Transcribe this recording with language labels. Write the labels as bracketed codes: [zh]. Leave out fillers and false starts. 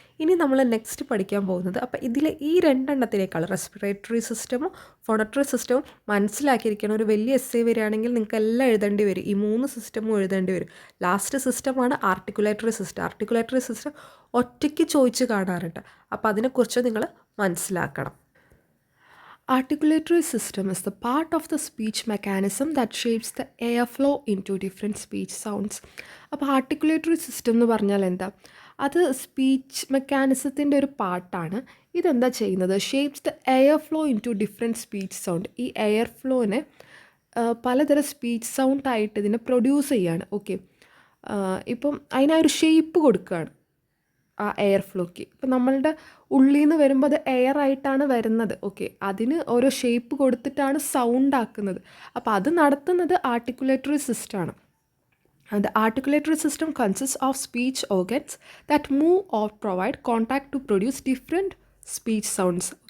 [ml] ഇനി നമ്മൾ നെക്സ്റ്റ് പഠിക്കാൻ പോകുന്നത്, അപ്പോൾ ഇതിലെ ഈ 2 എണ്ണത്തിനേക്കാൾ റെസ്പിറേറ്ററി സിസ്റ്റമും ഫോണട്രി സിസ്റ്റവും മനസ്സിലാക്കിയിരിക്കണം. ഒരു വലിയ എസ്സേ വരികയാണെങ്കിൽ നിങ്ങൾക്ക് എല്ലാം എഴുതേണ്ടി വരും, ഈ 3 സിസ്റ്റമും എഴുതേണ്ടി വരും. ലാസ്റ്റ് സിസ്റ്റമാണ് ആർട്ടിക്കുലേറ്ററി സിസ്റ്റം. ആർട്ടിക്കുലേറ്ററി സിസ്റ്റം ഒറ്റയ്ക്ക് ചോദിച്ച് കാണാറുണ്ട്, അപ്പോൾ അതിനെക്കുറിച്ച് നിങ്ങൾ മനസ്സിലാക്കണം. [en] Articulatory system is the part of the speech mechanism that shapes the airflow into different speech sounds. [ml] അപ്പോൾ ആർട്ടിക്കുലേറ്ററി സിസ്റ്റം എന്ന് പറഞ്ഞാൽ എന്താ? അത് സ്പീച്ച് മെക്കാനിസത്തിൻ്റെ ഒരു പാർട്ടാണ്. ഇതെന്താ ചെയ്യുന്നത്? [en] Shapes the air flow into different speech sound. [ml] ഈ എയർ ഫ്ലോനെ പലതരം സ്പീച്ച് സൗണ്ട് ആയിട്ട് ഇതിനെ പ്രൊഡ്യൂസ് ചെയ്യാണ്. ഓക്കെ, ഇപ്പം അതിനൊരു ഷേപ്പ് കൊടുക്കുകയാണ് ആ എയർ ഫ്ലോയ്ക്ക്. ഇപ്പം നമ്മളുടെ ഉള്ളിൽ നിന്ന് വരുമ്പോൾ അത് എയർ ആയിട്ടാണ് വരുന്നത്. ഓക്കെ, അതിന് ഓരോ ഷേപ്പ് കൊടുത്തിട്ടാണ് സൗണ്ട് ആക്കുന്നത്. അപ്പോൾ അത് നടത്തുന്നത് ആർട്ടിക്കുലേറ്ററി സിസ്റ്റമാണ്. [en] The articulatory system consists of speech organs that move or provide contact to produce different speech sounds.